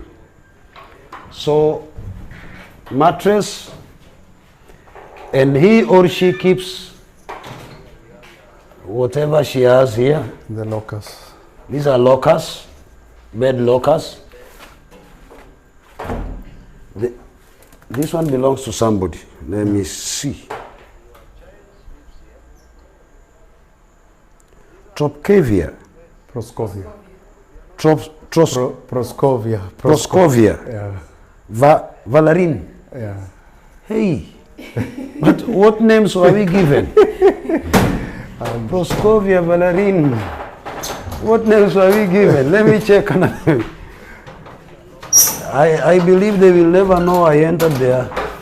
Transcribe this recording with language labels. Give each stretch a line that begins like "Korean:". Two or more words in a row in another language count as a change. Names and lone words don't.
English: So, mattress, and he or she keeps whatever she has here. The lockers. These are lockers, bed lockers. This one belongs to somebody. Let me see. Tropcavia. Proscovia. Proscovia. Proscovia. Yeah. Valerine. Yeah. Hey, but what names were we given? Proscovia, Valerine. What names were we given? Let me check another. I believe they will never know I entered there.